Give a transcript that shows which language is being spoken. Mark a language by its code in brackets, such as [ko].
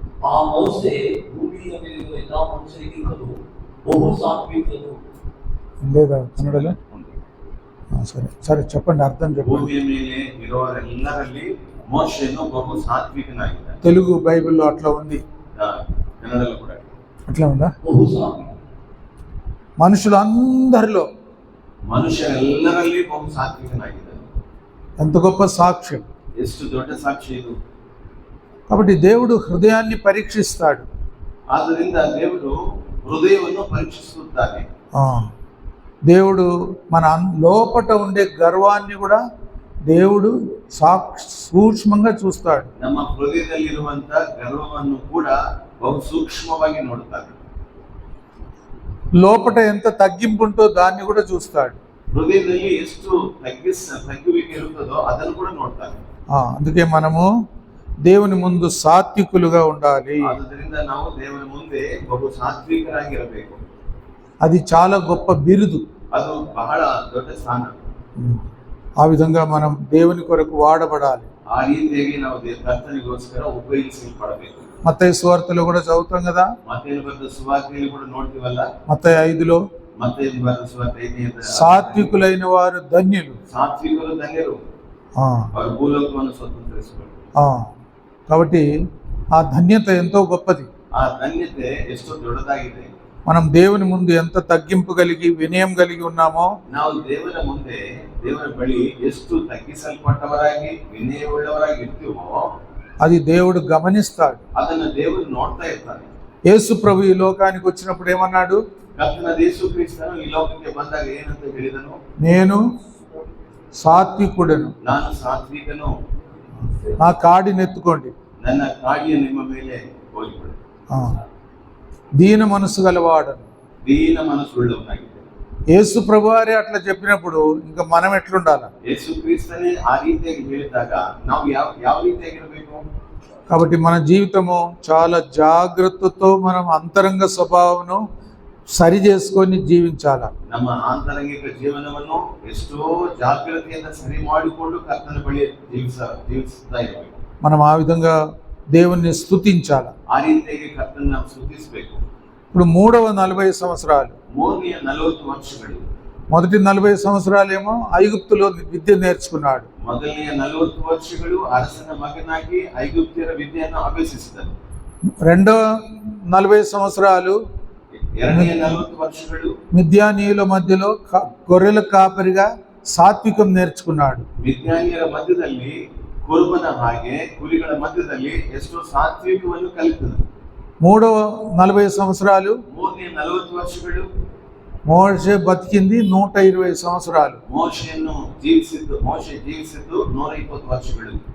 [kn] ಆ ಮೋಸೆ ಭೂಮಿಯ ಮೇಲಿರುವ ಎಲ್ಲಾ ಮನುಷ್ಯರಿಗಿಂತಲೂ ಬಹು ಸಾತ್ವಿಕನು. [te] లేదా కన్నడలో సరే సరే చెప్పండి, అర్థం చెప్పండి. [kn] ಭೂಮಿಯ ಮೇಲೆ ಇರುವವರೆಲ್ಲರಲ್ಲಿ ಮೋಶೆನು ಬಹು ಸಾತ್ವಿಕನಾಗಿದ್ದಾನೆ. [te] తెలుగు బైబిల్లో అట్లా ఉంది, [kn] ಕನ್ನಡಲ್ಲೂ ಕೂಡ [te] అట్లా ఉందా? [kn] ಬಹು ಸಾತ್ವಿಕ. [te] మనుషులందరిలో, [kn] ಮನುಷ್ಯರೆಲ್ಲರಲ್ಲಿ ಬಹು ಸಾತ್ವಿಕನಾಗಿದ್ದಾನೆ. [te] ఎంత గొప్ప సాక్ష్యం! [kn] ಎಷ್ಟು ದೊಡ್ಡ ಸಾಕ್ಷಿ ಇದು. [te] కాబట్టి దేవుడు హృదయాన్ని పరీక్షిస్తాడు. [kn] ಆದ್ದರಿಂದ ದೇವರು ಹೃದಯವನ್ನು ಪರೀಕ್ಷಿಸುತ್ತಾನೆ. [te] దేవుడు మన లోపట ఉండే గర్వాన్ని కూడా దేవుడు సూక్ష్మంగా చూస్తాడు. [kn] ನಮ್ಮ ಹೃದಯದಲ್ಲಿರುವಂತ ಗರ್ವವನ್ನು ಕೂಡ ಬಹು ಸೂಕ್ಷ್ಮವಾಗಿ ನೋಡುತ್ತಾನೆ. [te] లోపట ఎంత తగ్గింపు ఉంటో దాన్ని కూడా చూస్తాడు. [kn] ಹೃದಯದಲ್ಲಿ ಎಷ್ಟು ತಗ್ಗುವಿಕೆ ಇರುತ್ತದೋ ಅದನ್ನು ಕೂಡ ನೋಡ್ತಾನೆ. [te] అందుకే మనము దేవుని ముందు సాత్వికులుగా ఉండాలి. [kn] ಆದ್ದರಿಂದ ನಾವು ದೇವರ ಮುಂದೆ ಬಹು ಸಾತ್ವಿಕರಾಗಿರಬೇಕು. [te] అది చాలా గొప్ప బిరుదు. [kn] ಅದು ಬಹಳ ದೊಡ್ಡ ಸ್ಥಾನ. [te] ఆ విధంగా మనం దేవుని కొరకు వాడబడాలి. [kn] ಆ ಆ ರೀತಿಯಾಗಿ ನಾವು ಕರ್ತನಿಗೋಸ್ಕರ ಉಪಯೋಗಿಸಲ್ಪಡಬೇಕು. [te] మత్తయి సువార్తలో కూడా చదువుతాం కదా, [kn] ಮತ್ತೇನು ಬರೆದ ಸುವಾರ್ತೆಯಲ್ಲಿ ಕೂಡ ನೋಡ್ತೀವಲ್ಲ, [te] మత్తయి 5లో [kn] ಮತ್ತೇನು ಬರೆದ ಸುವಾರ್ತೆ 5ನೇ [te] సాత్వికులైన వారు ధన్యులు. [kn] ಸಾತ್ವಿಕರು ಧನ್ಯರು, ಅವರು ಭೂಲೋಕವನ್ನು ಸ್ವತಂತ್ರಿಸಿಕೊಳ್ಳು. [te] కాబట్టి ఆ ధన్యత ఎంతో గొప్పది. [kn] ಆ ಧನ್ಯತೆ ಎಷ್ಟು ದೊಡ್ಡದಾಗಿದೆ. [te] మనం దేవుని ముందు ఎంత తగ్గింపు కలిగి వినయం కలిగి ఉన్నామో, [kn] ನಾವು ದೇವರ ಮುಂದೆ ದೇವರ ಬಳಿ ಎಷ್ಟು ತಗ್ಗಿಸಲ್ಪಟ್ಟವರಾಗಿ ವಿನಯವುಳ್ಳವರಾಗಿ ಇರ್ತೀವೋ [te] అది దేవుడు గమనిస్తాడు. [kn] ಅದನ್ನು ದೇವರು ನೋಡ್ತಾ ಇರ್ತಾನೆ. [te] యేసు ప్రభు ఈ లోకానికి వచ్చినప్పుడు ఏమన్నాడు? [kn] ಕರ್ತನಾದ ಯೇಸು ಕ್ರಿಸ್ತನು ಈ ಲೋಕಕ್ಕೆ ಬಂದಾಗ ಏನಂತ ಹೇಳಿದನು? [te] నేను సాత్వికుడను, [kn] ನಾನು ಸಾತ್ವಿಕನು, [te] నా కాడిని ఎత్తుకోండి, [kn] ನನ್ನ ಕಾಡಿಯ ನಿಮ್ಮ ಮೇಲೆ ಹೋಗಿಬಿಡು. [te] దీన మనసు గలవాడను, దీన మనసుಳ್ಳವನಾಗಿದೆ. యేసు ప్రభువారే అట్లా చెప్పినప్పుడు ఇంకా మనం ఎట్లుండాల? [kn] ಯೇಸು ಕ್ರಿಸ್ತನೇ ಆ ರೀತಿಯಾಗಿ ಹೇಳಿದಾಗ ನಾವು ಯಾವ ರೀತಿಯಾಗಿರಬೇಕು? [te] కాబట్టి మన జీవితము చాలా జాగ్రత్తతో మనం అంతరంగ స్వభావమును సరి చేసుకొని జీవించాల. [kn] ನಮ್ಮ ಆಂತರಂಗಿಕ ಜೀವನವನ್ನು ಎಷ್ಟೋ ಜಾಗ್ರತೆಯಿಂದ ಸರಿ ಮಾಡಿಕೊಂಡು ಕರ್ತನ ಬಳಿ ಜೀವಿಸ್ತಾ ಇರಬೇಕು. [te] మనం ఆ విధంగా దేవుణ్ణి స్తుతించాల. [kn] ಆ ರೀತಿಯಾಗಿ ಕರ್ತನ ನಾವು ಸ್ತುತಿಸಬೇಕು. [te] ఇప్పుడు 340 సంవత్సరాలు, [kn] ಮೂರನೆಯ 40 ವರ್ಷಗಳು. [te] మొదటి 40 సంవత్సరాలేమో ఐగుప్తులో విద్య నేర్చుకున్నాడు. [kn] ಮೊದಲನೆಯ 40 ವರ್ಷಗಳು ಅರಸನ ಮಗನಾಗಿ ಐಗುಪ್ತ್ಯರ ವಿದ್ಯೆಯನ್ನು ಅಭ್ಯಸಿಸಿದನು. [te] రెండవ 40 సంవత్సరాలు [kn] ಎರಡನೆಯ 40 ವರ್ಷಗಳು [te] మిద్యానీయుల మధ్యలో గొర్రెల కాపరిగా సాత్వికం నేర్చుకున్నాడు. [kn] ವಿಜ್ಞಾನಿಯರ ಮಧ್ಯದಲ್ಲಿ ಕುರುಬನ ಹಾಗೆ ಕುರಿಗಳ ಮಧ್ಯದಲ್ಲಿ ಎಷ್ಟೋ ಸಾತ್ವಿಕವನ್ನು ಕಲಿತನು. [te] మూడవ 40 సంవత్సరాలు [kn] ಮೂರನೆಯ 40 ವರ್ಷಗಳು [te] మోషే బతికింది 120 సంవత్సరాలు. [kn] ಮೋಶೆ ಜೀವಿಸಿದ್ದು 120 ವರ್ಷಗಳು.